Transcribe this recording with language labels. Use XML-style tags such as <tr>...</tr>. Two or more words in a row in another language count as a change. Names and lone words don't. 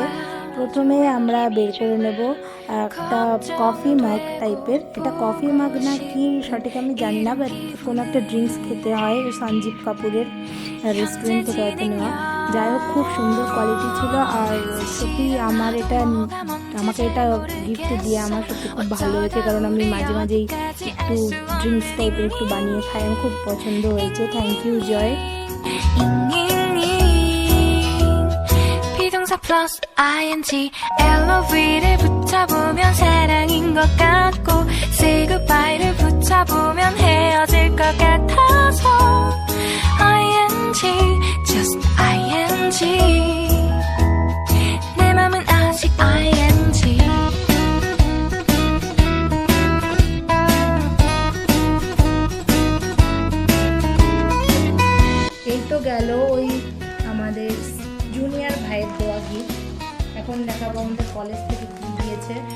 <bn>প্রথমে আমরা বের করে নেব একটা</bn> <en>coffee mug type,</en> <bn>এটা</bn> <en>coffee mug</en> <bn>না কি সঠিক আমি জানি না, বাট কোনো একটা ড্রিঙ্কস খেতে হয়, সঞ্জীব কাপুরের রেস্টুরেন্ট থেকে হয়তো নেওয়া। যাই হোক, খুব সুন্দর কোয়ালিটি ছিল। আর সত্যি আমাকে এটা গিফট দিয়ে আমার সত্যি খুব ভালো হয়েছে, কারণ আমি মাঝে মাঝেই একটু</bn> <en>drinks type</en> <bn>একটু বানিয়ে খাই, আমার খুব পছন্দ হয়েছে।</bn> <en>thank you Joy.</en> <ko>비동사 플러스 ing LOV를 붙여보면 사랑인 것 같고</ko> <en>say goodbye</en> <ko>를 붙여보면 헤어질 것 같아서</ko> <en>ing just ing</en> <ko>내 맘은 아직 ing</ko> <bn>এই তো গেল ওই আমাদের জুনিয়র ভাইয়ের দেওয়া গিফট। এখন দেখাবো আমাদের কলেজ থেকে কি দিয়েছে।</bn>